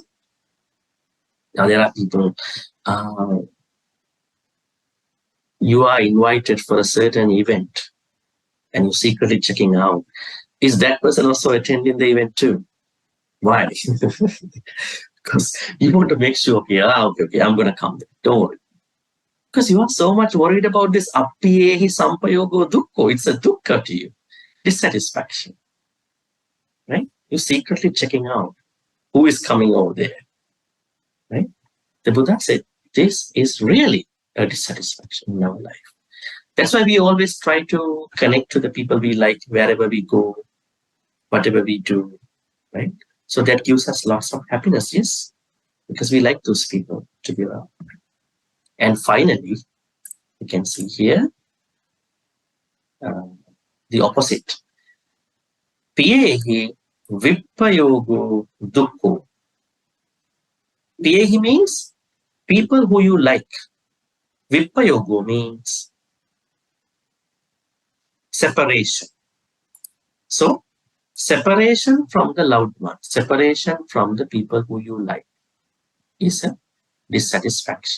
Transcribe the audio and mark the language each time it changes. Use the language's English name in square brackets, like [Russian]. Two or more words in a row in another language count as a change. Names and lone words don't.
[English] Now there are people, you are invited for a certain event and you're secretly checking out. Is that person also attending the event too? Why? Because you want to make sure, okay, I'm going to come there. Don't worry. Because you are so much worried about this [Pali] appiyehi sampayogo dukkho. [English] It's a dukkha to you. Dissatisfaction. Right? You're secretly checking out who is coming over there. Right? The Buddha said, this is really a dissatisfaction in our life. That's why we always try to connect to the people we like wherever we go, whatever we do, right? So that gives us lots of happiness, yes, because we like those people to be around. And finally, you can see here the opposite. [Pali] Piyehi vippayogo dukkho. [English] Piyehi means people who you like. Vippayogo means separation. So, separation from the loved ones, separation from the people who you like is a dissatisfaction.